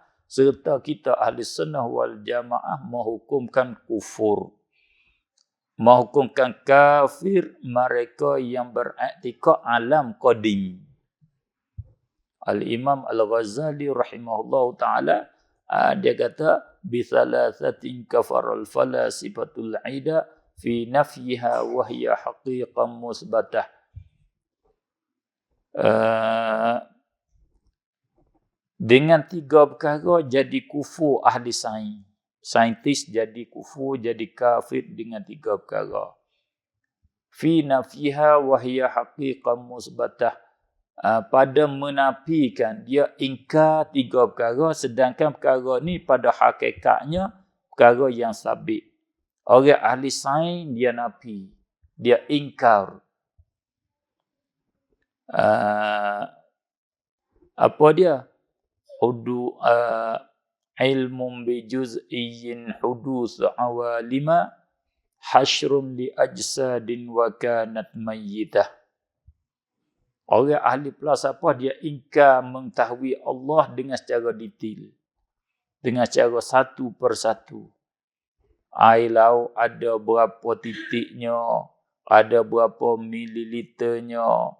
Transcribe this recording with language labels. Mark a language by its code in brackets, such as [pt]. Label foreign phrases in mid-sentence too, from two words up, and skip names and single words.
[ms] Serta kita [ar] أهل السنة والجماعة [ms] menghukumkan kufur. Menghukumkan kafir mereka yang beraktikad alam qadim. Al-Imam Al-Ghazali [ar] رحمه الله تعالى, [ms] dia kata, [ar] بثلاثة كفر الفلاسفة العدا في نفيها وهي حقائق مثبتة. [ms] Dengan tiga perkara jadi kufur ahli sains. Saintis jadi kufur, jadi kafir dengan tiga perkara. [ar] في نفيها وهي حقائق مثبتة. [ms] Pada menafikan, dia ingkar tiga perkara, sedangkan perkara ni pada hakikatnya perkara yang sabit. Orang ahli sains dia nafi, dia ingkar. Apa dia? [ar] علم بجزئي حدوث عوالم حشر لأجساد وكانت ميتة. [ms] Orang ahli falsafah dia ingkar mengetahui Allah dengan secara detail. Dengan secara satu persatu. Air laut ada berapa titiknya, ada berapa mililiternya.